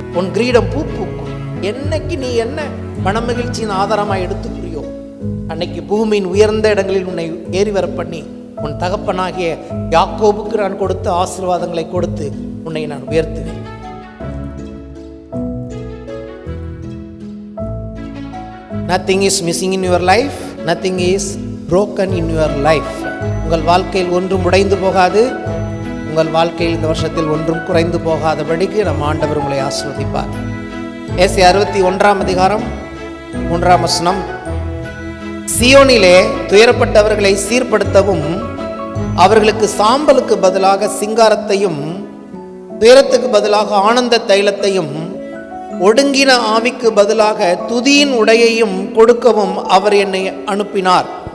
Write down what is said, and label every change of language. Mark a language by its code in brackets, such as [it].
[ta] உன் கிரீடம் பூ பூக்கும். என்னைக்கு நீ என்ன மனமகிழ்ச்சியின் ஆதாரமாக எடுத்துக்கிறியோ, அன்னைக்கு பூமியின் உயர்ந்த இடங்களில் உன்னை ஏறி வர பண்ணி, உன் தகப்பனாகிய யாக்கோபுக்கு நான் கொடுத்த ஆசீர்வாதங்களை கொடுத்து உன்னை நான் உயர்த்துவேன். [en] Nothing is missing in your life. Nothing is broken in your life. [ta] உங்கள் வாழ்க்கையில் ஒன்றும் உடைந்து போகாது. உங்கள் வாழ்க்கையில் இந்த வருஷத்தில் ஒன்றும் குறைந்து போகாதபடிக்கு நம் ஆண்டவர் உங்களை ஆசீர்வதிப்பார். ஏசாயா 61:3 சீயோனிலே துயரப்பட்டவர்களை சீர்படுத்தவும், அவர்களுக்கு சாம்பலுக்கு பதிலாக சிங்காரத்தையும், துயரத்துக்கு பதிலாக ஆனந்த தைலத்தையும், ஒடுங்கின ஆவிக்கு பதிலாக துதியின் உடையையும் கொடுக்கவும் அவர் என்னை அனுப்பினார்.